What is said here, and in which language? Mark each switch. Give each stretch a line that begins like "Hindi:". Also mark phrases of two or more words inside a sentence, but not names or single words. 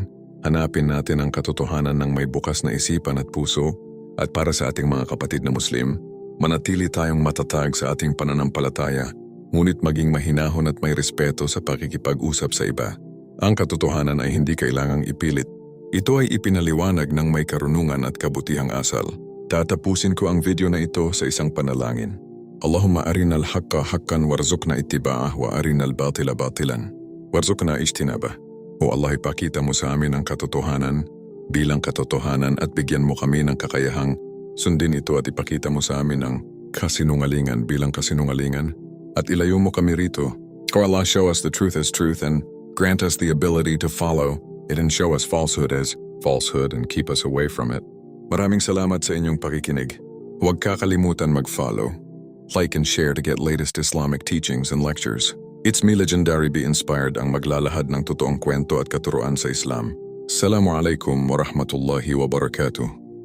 Filipino: Hanapin natin ang katotohanan ng may bukas na isipan at puso at para sa ating mga kapatid na Muslim, manatili tayong matatag sa ating pananampalataya, ngunit maging mahinahon at may respeto sa pakikipag-usap sa iba. Ang katotohanan ay hindi kailangang ipilit. Ito ay ipinaliwanag ng may karunungan at kabutihang asal. Tatapusin ko ang video na ito sa isang panalangin.
Arabic: اللهم أرنا الحق حقا وارزقنا اتباعه وأرنا الباطل باطلا وارزقنا اجتنابه.
Filipino: O Allah, ipakita mo sa amin ang katotohanan bilang katotohanan at bigyan mo kami ng kakayahang sundin ito at ipakita mo sa amin ang kasinungalingan bilang kasinungalingan at ilayo mo kami rito.
English: O Allah, show us the truth as truth and grant us the ability to follow it and show us falsehood as falsehood and keep us away from it.
Filipino: Maraming salamat sa inyong pakikinig. Huwag kakalimutan mag-follow,
English: like and share to get latest Islamic teachings and lectures. It's me, Legendary Be Inspired,
Filipino: ang maglalahad ng totoong kwento at katuruan sa Islam.
Arabic: السلام عليكم ورحمة الله وبركاته.